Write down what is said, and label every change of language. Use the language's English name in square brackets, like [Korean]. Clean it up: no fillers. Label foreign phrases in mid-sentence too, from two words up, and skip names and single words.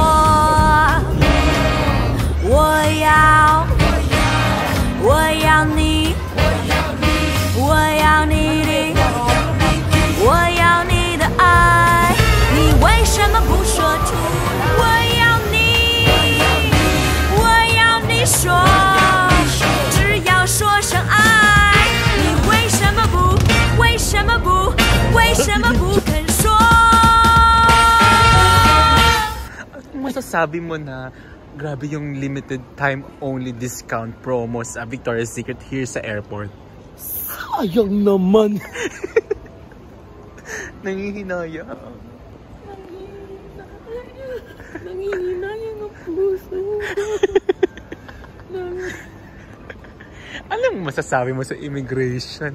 [Chinese] 我要你，我要你的，我要你的爱，你为什么不说出？我要你，我要你说。说声爱，你为什么不？为什么不？为什么不肯说？ [Filipino] Masasabi mo na grabe yung [English] limited time only discount promo [Filipino] sa Victoria's Secret here sa airport. sayang naman. Nangihinaya. Nangihinaya ng puso. Anong masasabi mo sa immigration?